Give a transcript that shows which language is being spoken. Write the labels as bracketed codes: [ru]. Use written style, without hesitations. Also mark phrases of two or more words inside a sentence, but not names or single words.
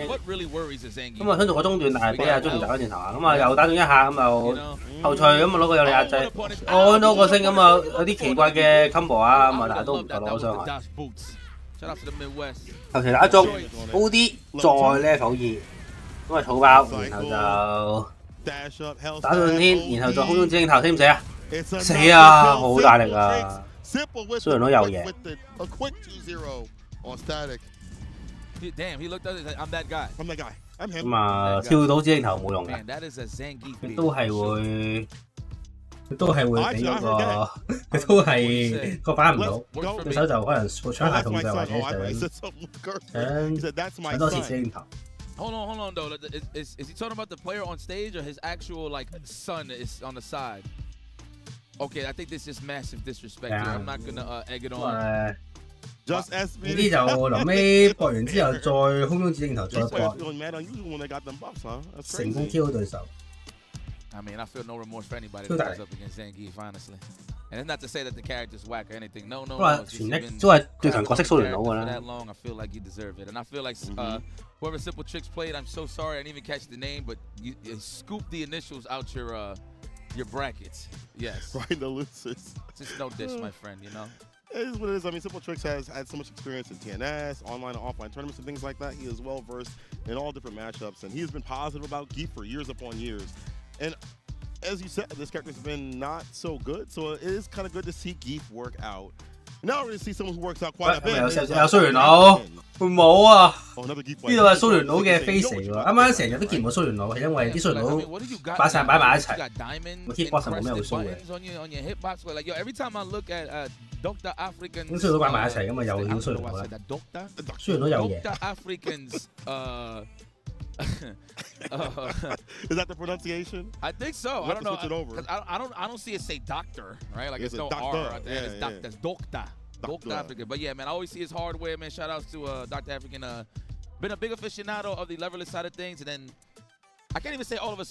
[yue] 咁啊想做個中段，但係俾阿 Julie 打翻轉頭啊，咁啊又打中一下，咁就後隨咁啊攞個有力壓制，按咗個星咁啊有啲奇怪嘅 combo 啊，咁啊但係都唔夠攞傷害。後隨打中 OD 再 level 2，咁啊草爆，然後就打上天，然後再空中指令頭，死唔死啊？死啊！好大力啊！雖然都有嘢。 [en] Damn, he looked at it like, I'm that guy. I'm that guy. I'm him. [yue] 咁啊，跳到指令頭冇用嘅，都係會俾嗰個，都係個反唔到，對手就可能搶下控制或者搶多次指令頭。 [en] Hold on, though. Is he talking about the player on stage or his actual like son is on the side? Okay, I think this is massive disrespect here. I'm not gonna egg it on. [yue] 呢啲就臨尾搏完之後再空中指令頭再搏，成功 KO 對手。 [en] I mean, I feel no remorse for anybody that goes up against Zangief, honestly. And it's not to say that the character's whack or anything. No. [yue] 都係最強角色蘇聯佬㗎啦。 [en] That long, I feel like you deserve it. And I feel like whoever Simple Tricks played, I'm so sorry I didn't even catch the name, but you scooped the initials out your brackets. Yes. Right, the losers. Just no dish, my friend, you know? It is what it is. I mean, Simple Tricks has had so much experience in TNS, online and offline tournaments and things like that. He is well versed in all different matchups, and he has been positive about Geef for years upon years. And as you said, this character's been not so good, so it is kind of good to see Geef work out. Now we're going to see someone who works out quite a bit. [yue] 有蘇聯佬，冇啊！呢度係蘇聯佬嘅 face 嚟喎，啱啱成日都見唔到蘇聯佬，係因為啲蘇聯佬擺埋一齊，個 hitbox 冇咩好蘇嘅。咁蘇聯佬擺埋一齊，咁啊又要蘇聯佬啦。蘇聯佬有嘢。 [en] Is that the pronunciation? I think so. I don't know. Switch it over. I don't see it say doctor, right? Like it's no R at the end. It's doctor. It's Doctor African. But yeah, man, I always see his hardware, man. Shout outs to Dr. African. Been a big aficionado of the leverless side of things, and then I can't even say all of a sudden.